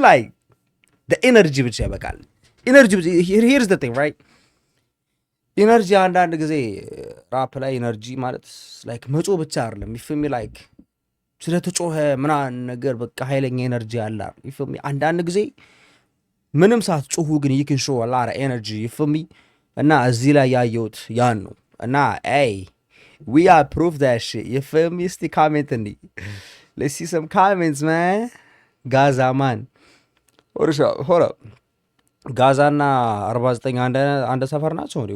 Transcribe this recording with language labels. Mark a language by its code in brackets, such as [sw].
[en] Like the energy [am] ብቻ ይበቃል. [en] Energy here's the thing, right? [am] Energy አንዳንድ ጊዜ ራፕ ላይ energy ማለት like መጮ ብቻ አይደለም. [en] You feel me? [am] Like ስለተጮኸ ምናምን ነገር በቃ ኃይለኛ energy አለ. [en] You feel me? [am] አንዳንድ ጊዜ ምንም ሳትጮሁ ግን [en] you can show a lot of energy. You feel me? [am] እና እዚህ ላይ ያየሁት ያን ነው. [en] እና hey, we approve that shit. You feel me? [am] እስቲ comment እንዲ [en] Let's see some comments, man. Gaza, man. Hold up. [am] Gaza na 49 አንድ ሰፈር ናቸው እንዴ?